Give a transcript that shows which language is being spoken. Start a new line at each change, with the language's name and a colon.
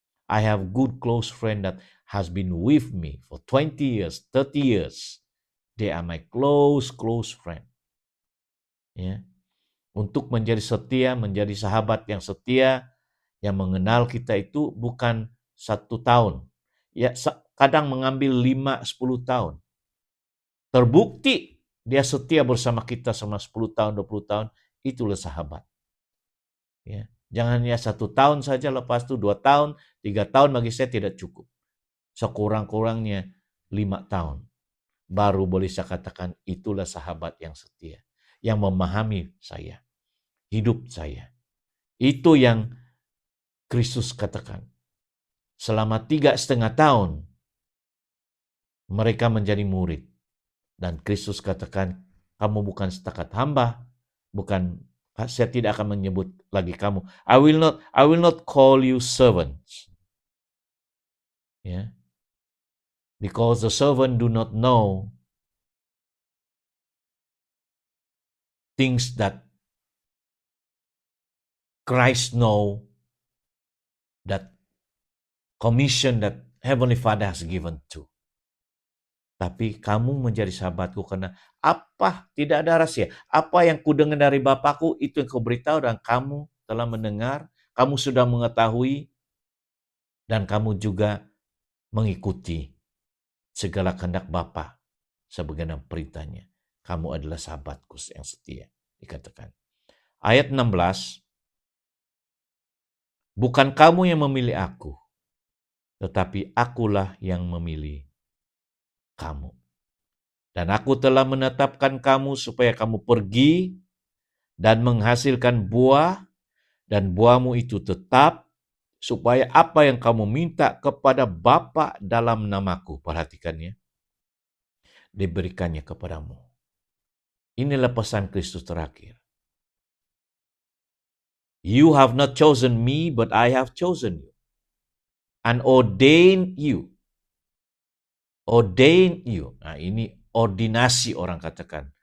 English: I have good close friend that has been with me for 20 years, 30 years. They are my close friend.
Malay: Ya. Untuk menjadi setia, menjadi sahabat yang setia, yang mengenal kita itu bukan 1 tahun. Ya, kadang mengambil 5-10 tahun. Terbukti dia setia bersama kita selama 10 tahun, 20 tahun, itulah sahabat. Ya. Jangan ya 1 tahun saja, lepas itu 2 tahun, 3 tahun bagi saya tidak cukup. Sekurang-kurangnya 5 tahun. Baru boleh saya katakan itulah sahabat yang setia. Yang memahami saya, hidup saya. Itu yang Kristus katakan. Selama 3,5 tahun, mereka menjadi murid. Dan Kristus katakan, kamu bukan setakat hamba, saya tidak akan menyebut lagi kamu.
English: I will not call you servants. Yeah. Because the servant do not know things that Christ know, that commission that Heavenly Father has given to.
Malay: Tapi kamu menjadi sahabatku karena apa? Tidak ada rahasia. Apa yang kudengar dari Bapakku, itu yang kau beritahu dan kamu telah mendengar, kamu sudah mengetahui, dan kamu juga mengikuti segala kehendak Bapa sebagaimana perintahnya. Kamu adalah sahabatku yang setia, dikatakan. Ayat 16, bukan kamu yang memilih aku, tetapi akulah yang memilih kamu. Dan aku telah menetapkan kamu supaya kamu pergi dan menghasilkan buah, dan buahmu itu tetap, supaya apa yang kamu minta kepada Bapa dalam namaku, perhatikannya, diberikannya kepadamu. Inilah pesan Kristus terakhir.
English: You have not chosen me, but I have chosen you and ordained you. Ordain you.
Malay: Nah, ini ordinasi orang katakan.